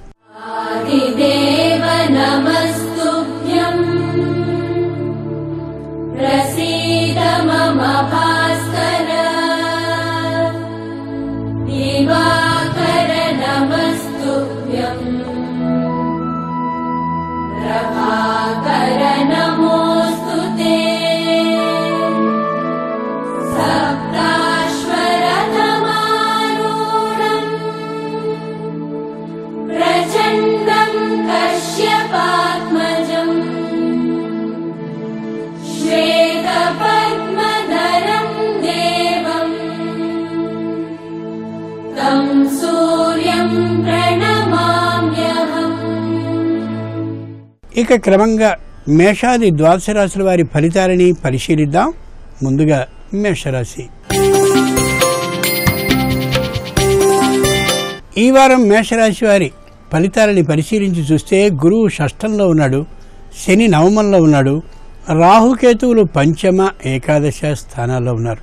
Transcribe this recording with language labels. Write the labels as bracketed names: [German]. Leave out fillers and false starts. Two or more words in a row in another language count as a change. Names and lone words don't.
[Sanskrit] ఆదిదేవ నమస్తుభ్యం ప్రసీద మమ భాస్కర దివాకర प्रभाकर नमोऽस्तु ते सप्ताश्वरथमारूढम् प्रचण्डम् कश्यपात्मजम् श्वेतपद्मधरम् देवम् तं सूर्यं प्रणमाम्यहम्। [Telugu] ఇక క్రమంగా మేషాది ద్వాదశ రాశుల వారి ఫలితాలని పరిశీలిద్దాం. ముందుగా మేషరాశి. ఈ వారం మేషరాశి వారి ఫలితాలని పరిశీలించి చూస్తే గురువు షష్ఠంలో ఉన్నాడు, శని నవమంలో ఉన్నాడు, రాహుకేతువులు పంచమ ఏకాదశ స్థానాల్లో ఉన్నారు.